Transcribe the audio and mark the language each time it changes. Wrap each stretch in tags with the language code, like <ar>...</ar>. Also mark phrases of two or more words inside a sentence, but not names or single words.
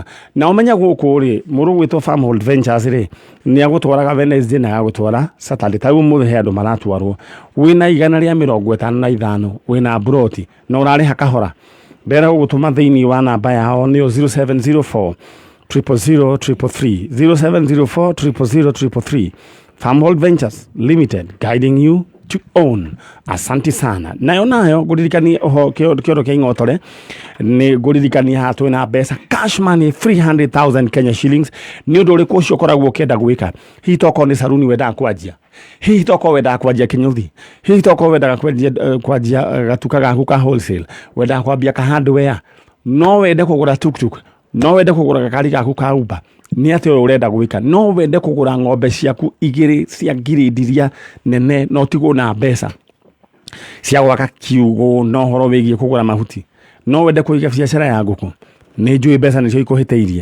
<ki>Na ũmenya gũkũ rĩ, mũrũ gwĩtwo Farmhold Ventures rĩ, nĩ agũtwaraga Wednesday na agũtwara Saturday. Ta ũmũthĩ he andũ maratwarwo. Wĩna 155 wĩna broti na ũrarĩha kahora. Ndera gũgũtũma thĩinĩ wa namba yao nĩyo 0704 000 333 0704 000 333.</ki> <en>Farmhold Ventures Limited, guiding you to own.</en> <sw>Asante sana.</sw> <ki>Nayo guririkani oho kiodo kia ingotore ni guririkani hatu na besa</ki> <en>cash money 300,000 Kenya shillings</en> <ki>ni undu uriku ucio koragwo kenda gwika. Hihi toko ni saruni wenda kwanjia, hihi toko wenda kwanjia kinyuthi, hihi toko wenda kwanjia gatuka gaku ka wholesale, wenda kwambia ka hardware, no wende kugura tuktuk, no wende kugura gakari gaku ka Uber, ni ati urenda gwika, no wende kugura ng'ombe ciaku igiri cia ngiridiria nene, no tigo na mbeca cia gwaka kiugo, no horo wigie kugura mahuti, no wende kuiga biacara ya nguku, ni njui mbeca nicio ikuhiteirie.</ki>